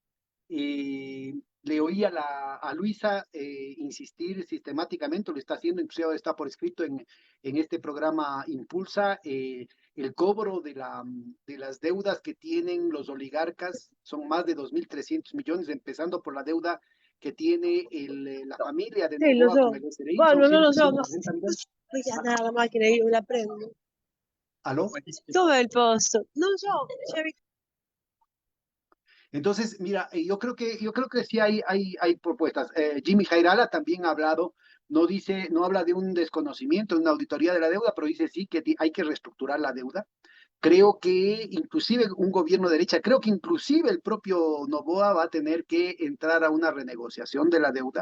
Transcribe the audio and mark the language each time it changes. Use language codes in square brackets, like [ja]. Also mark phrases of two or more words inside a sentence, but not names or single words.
[es] Le oí a Luisa insistir sistemáticamente, lo está haciendo, inclusive ahora está por escrito en este programa Impulsa, el cobro de las deudas que tienen los oligarcas, son más de 2.300 millones, empezando por la deuda que tiene la familia de [it] Sì, lo [es] Noboa con [it] so. [es] el SRI, son [it] Guarda, non lo so, ma [es] 160 millones. [it] andare la macchina, io la prendo. [es] ¿Aló? [it] Dov'è il posto? Non lo so, c'è [es] Entonces, mira, yo creo que sí hay propuestas. Jimmy Jairala también ha hablado, no habla de un desconocimiento, de una auditoría de la deuda, pero dice sí que hay que reestructurar la deuda. Creo que inclusive un gobierno de derecha, creo que inclusive el propio Noboa va a tener que entrar a una renegociación de la deuda.